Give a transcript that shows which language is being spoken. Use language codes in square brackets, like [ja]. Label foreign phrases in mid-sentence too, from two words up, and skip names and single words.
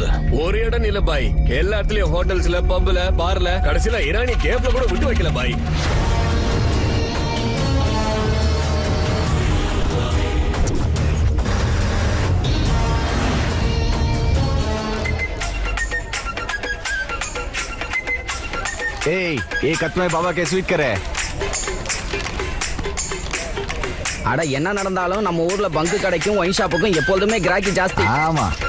[ta] ஒரு இடம் இல்ல பாய், எல்லா இடத்துலயும் ஹோட்டல்ஸ்ல, பப்ல, பார்ல, கடைசியில இரானி கேப்ல கூட விட்டு வைக்கல பாய். ஏய், [hi] एक हाथ में बाबा के स्वीट करे. [ta] அட என்ன நடந்தாலும் நம்ம ஊர்ல பங்கு கடைக்கும் [en] wine shop [ta] எப்பொழுதுமே கிராக்கி ஜாஸ்தி. ஆமா.